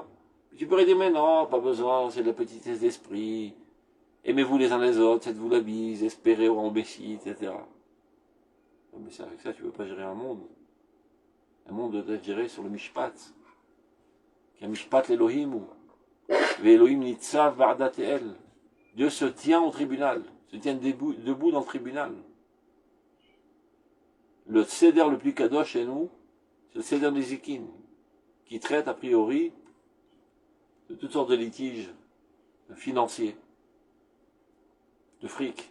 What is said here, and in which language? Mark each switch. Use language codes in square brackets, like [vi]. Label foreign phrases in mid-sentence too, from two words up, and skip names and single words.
[fr] Tu pourrais dire, mais non, pas besoin, c'est de la petitesse d'esprit. Aimez-vous les uns les autres, faites-vous la bise, espérez au Messie, etc. Mais c'est avec ça, tu ne peux pas gérer un monde. Un monde doit être géré sur le mishpat. Il y a [he] משפט לאלוהים ou אלוהים נצב בעדת אל. [fr] Dieu se tient au tribunal, se tient debout dans le tribunal. Le seder le plus kadosh chez nous, c'est le seder des Zikin, qui traite a priori de toutes sortes de litiges financiers, de fric.